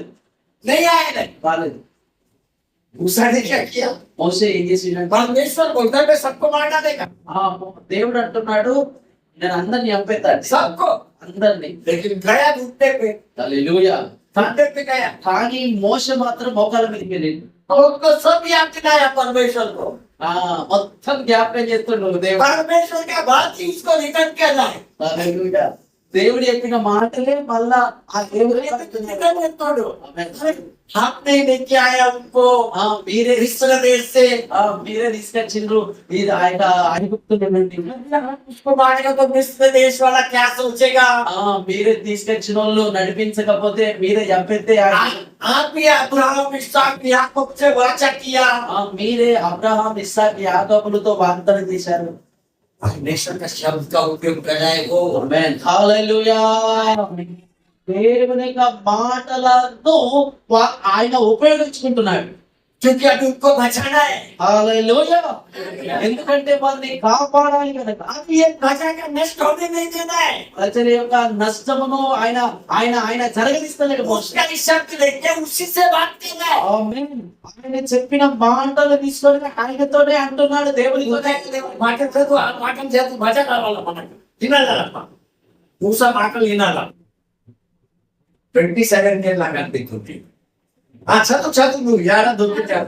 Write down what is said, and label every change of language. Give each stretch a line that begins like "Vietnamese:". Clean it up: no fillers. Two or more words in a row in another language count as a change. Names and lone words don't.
Hindi: नहीं आएगा।
Telugu: రాలేదు.
Hindi: मूसा ने क्या किया?
Telugu: మోషే ఏం చేసిందంటే
Hindi: परमेश्वर बोलता है मैं सबको मार डालेगा,
Telugu: దేవుడు అంటున్నాడు నేను అందరిని చంపేస్తాను
Hindi: सबको,
Telugu: అందరిని.
Hindi: लेकिन गया घुटने पे,
Telugu: హల్లెలూయా.
Hindi: घुटने पे गया,
Telugu: కానీ మోషే మాత్రం మోకాల మీదకి వెళ్ళింది.
Hindi: उनको सब याद दिलाया परमेश्वर को,
Telugu: మొత్తం జ్ఞాపకం చేస్తున్నాడు దేవుడు.
Hindi: परमेश्वर का बात ही उसको रिटर्न किया जाए,
Telugu: హల్లెలూయా. దేవుడు చెప్పిన మాటలే మళ్ళా ఆ దేవుడు
Hindi: रिटर्न तोड़ो। आपने लेके आया उनको
Telugu: మీరే
Hindi: मिस्र देश से,
Telugu: మీరే తీసుకొచ్చిండ్రు ఇది ఆ యొక్క ఐగుప్తు నుండి.
Hindi: उसको मारेगा तो मिस्र देश वाला क्या सोचेगा?
Telugu: మీరే తీసుకొచ్చిన వాళ్ళు నడిపించకపోతే మీరే చంపేస్తే
Hindi: आप भी अब्राहम इसहाक याकूब से वाचा किया,
Telugu: మీరే అబ్రహాం ఇస్సాక్ యాకోబులతో వాగ్దానం చేశారు.
Hindi: परमेश्वर का शब्द का उपयोग कर रहा है वो,
Telugu: ఆమేన్. హల్లెలూయా. దేవుని యొక్క మాటలను ఆయన ఉపయోగించుకుంటున్నాడు.
Hindi: क्योंकि अभी उनको बचाना है,
Telugu: హల్లెలూయా. ఎందుకంటే వారిని కాపాడాలి కనుక.
Hindi: अब ये प्रजा का नष्ट होने नहीं देना है।
Telugu: ప్రజల యొక్క నష్టమును ఆయన ఆయన ఆయన జరగనిస్తలేడు మోషే.
Hindi: उसका शब्द लेके उसी से बात करना है।
Telugu: ఆమేన్. ఆయన చెప్పిన మాటలు తీసుకొని ఆయనతోనే అంటున్నాడు దేవునితోనే. మాటలు చదువు, ఆ మాటలు చదువు, మజా కావాలా మనకు, తినాలమ్మా. మూసా మాటలు వినాలా. 27 కే లాగంటుంది. చదువు చదువు, నువ్వు ఏడా దొరుకుతావు.